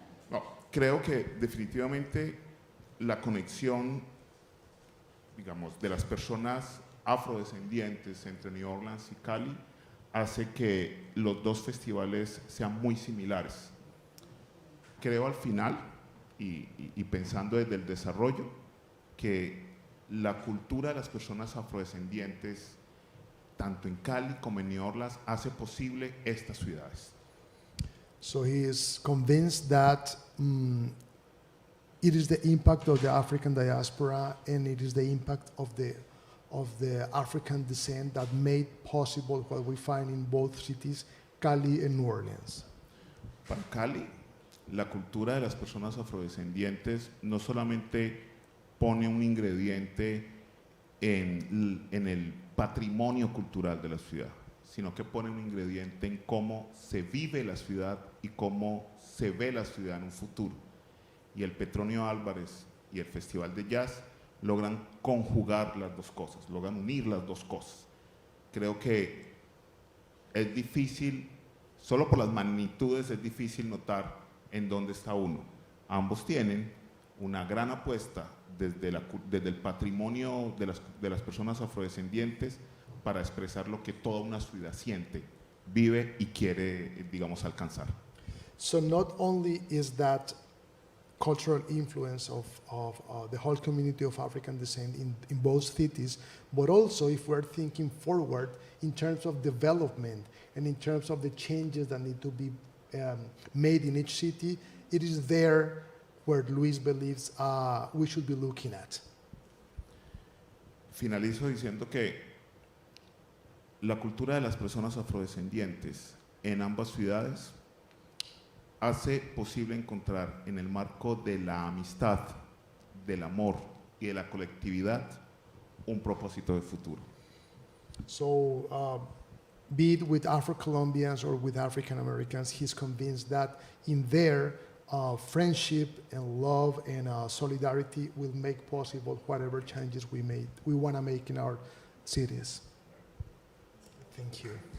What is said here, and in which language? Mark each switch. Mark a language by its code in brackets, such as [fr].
[es] No, creo que definitivamente la conexión, digamos, de las personas afrodescendientes entre New Orleans y Cali hace que los dos festivales sean muy similares. Creo al final, y pensando desde el desarrollo, que la cultura de las personas afrodescendientes, tanto en Cali como en New Orleans, hace posible estas ciudades. [en] So he is convinced that it is the impact of the African diaspora and it is the impact of the African descent that made possible what we find in both cities, Cali and New Orleans. [es] Para Cali, la cultura de las personas afrodescendientes no solamente pone un ingrediente en el patrimonio cultural de la ciudad, sino que pone un ingrediente en cómo se vive la ciudad y cómo se ve la ciudad en un futuro. Y el Petronio Álvarez y el Festival de Jazz logran conjugar las dos cosas, logran unir las dos cosas. Creo que es difícil, solo por las magnitudes es difícil notar en dónde está uno. Ambos tienen una gran apuesta desde el patrimonio de las personas afrodescendientes para expresar lo que toda una ciudad siente, vive y quiere, digamos, alcanzar. [en] So not only is that cultural influence of the whole community of African descent in both cities, but also if we're thinking forward in terms of development and in terms of the changes that need to be made in each city, it is there where Luis believes we should be looking at. [es] Finalizo diciendo que la cultura de las personas afrodescendientes en ambas ciudades hace posible encontrar en el marco de la amistad, del amor y de la colectividad un propósito de futuro. [en] So, be it with Afro-Colombians or with African Americans, he's convinced that in there, friendship and love and solidarity will make possible whatever changes we want to make in our cities. Thank you.